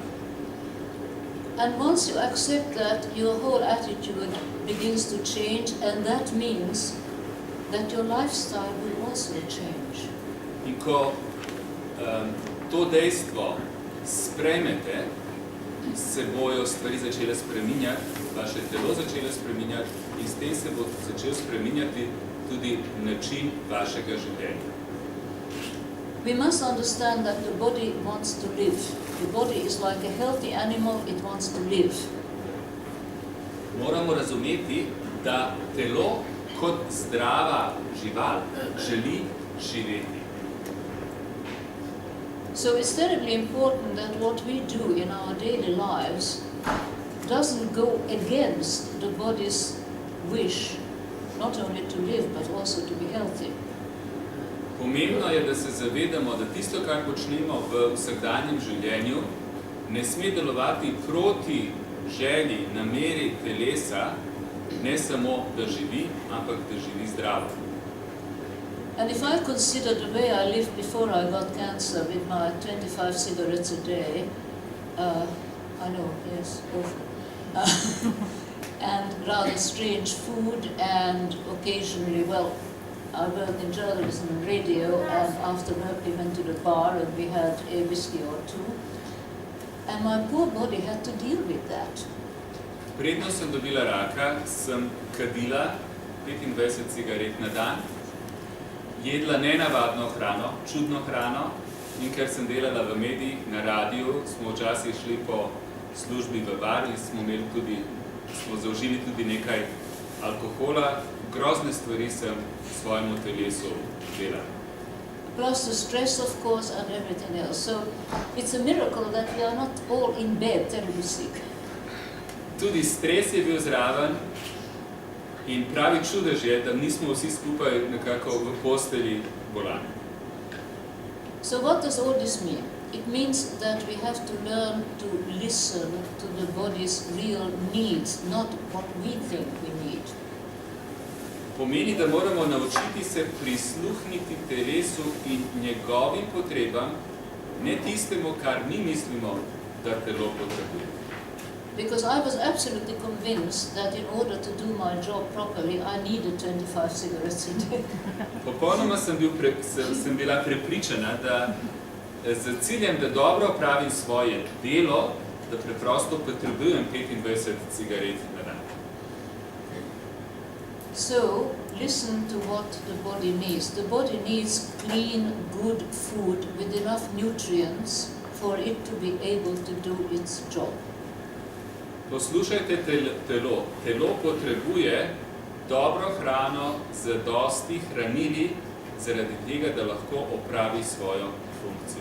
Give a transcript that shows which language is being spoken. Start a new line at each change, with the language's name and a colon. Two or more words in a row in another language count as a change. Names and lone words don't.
English: And once you accept that, your whole attitude begins to change, and that means that your lifestyle will also change.
Slovenian: In ko to dejstvo sprejmete, se bojo stvari začele spreminjati, vaše telo začele spreminjati in s tem se bo začel spreminjati tudi način vašega življenja.
English: We must understand that the body wants to live. The body is like a healthy animal, it wants to live.
Slovenian: Moramo razumeti, da telo kot zdrava žival želi živeti.
English: So it's terribly important that what we do in our daily lives doesn't go against the body's wish, not only to live, but also to be healthy.
Slovenian: Pomembno je, da se zavedamo, da tisto, kar počnemo v vsakdanjem življenju, ne sme delovati proti želji, nameri telesa, ne samo, da živi, ampak da živi zdravo.
English: And if I consider the way I lived before I got cancer with my 25 cigarettes a day, I know, yes, awful, and rather strange food, and occasionally, well, I worked in journalism and radio, and after work we went to the bar and we had a whiskey or two, and my poor body had to deal with that.
Slovenian: Predno sem dobila raka, sem kadila 25 cigaret na dan, jedla nenavadno hrano, čudno hrano, in ker sem delala v medijih, na radiju, smo včasih šli po službi v bar in smo zaužili tudi nekaj alkohola. Grozne stvari sem svojemu telesu delala.
English: Plus the stress, of course, and everything else. So it's a miracle that we are not all in bed terribly sick.
Slovenian: Tudi stres je bil zraven in pravi čudež je, da nismo vsi skupaj nekako v postelji bolani.
English: So what does all this mean? It means that we have to learn to listen to the body's real needs, not what we think we need.
Slovenian: Pomeni, da moramo naučiti se prisluhniti telesu in njegovim potrebam, ne tistemu, kar mi mislimo, da telo potrebuje.
English: Because I was absolutely convinced that in order to do my job properly, I needed 25 cigarettes a day.
Slovenian: Popolnoma sem bila prepričana, da z ciljem, da dobro opravim svoje delo, da preprosto potrebujem 25 cigaret na dan.
English: So, listen to what the body needs. The body needs clean, good food with enough nutrients for it to be able to do its job.
Slovenian: Poslušajte telo. Telo potrebuje dobro hrano z dosti hranili, zaradi tega, da lahko opravi svojo funkcijo.